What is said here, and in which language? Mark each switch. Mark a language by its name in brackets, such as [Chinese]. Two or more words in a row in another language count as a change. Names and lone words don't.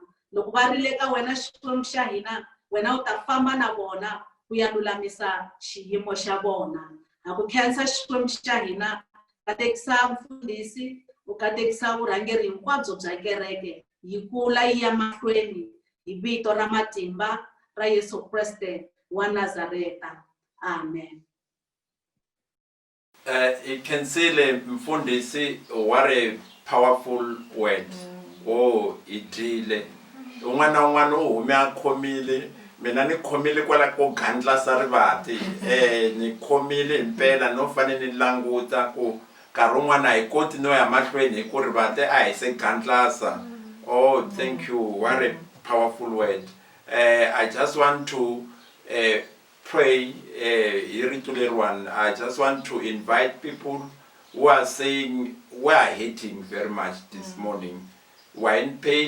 [Tsonga] Loko va rile ka wena Xikwembu xa hina, wena u ta famba na vona ku ya lulamisa xiyimo xa vona. Ha ku khensa Xikwembu xa hina, katekisa mfundhisi, u katekisa vurhangeri hinkwabyo bya kereke, yi kula yi ya mahlweni hi vito ra matimba ra Yesu Kreste wa Nazareta. Amen. [English] You can see mfundhisi, what a powerful word. [Tsonga] Oh, idile. Un'wana un'wana u hume a khomile, mina ni khomile kwala ko gandlasa rivanti. Ni khomile impela no fanele ni languta ku nkarhi un'wana hi koti no ya mahlweni hi ku rivanti a hi se gandlasa. [English] Oh, thank you. What a powerful word. I just want to pray one. I just want to invite people who are saying we are hating very much this morning. We're in pain.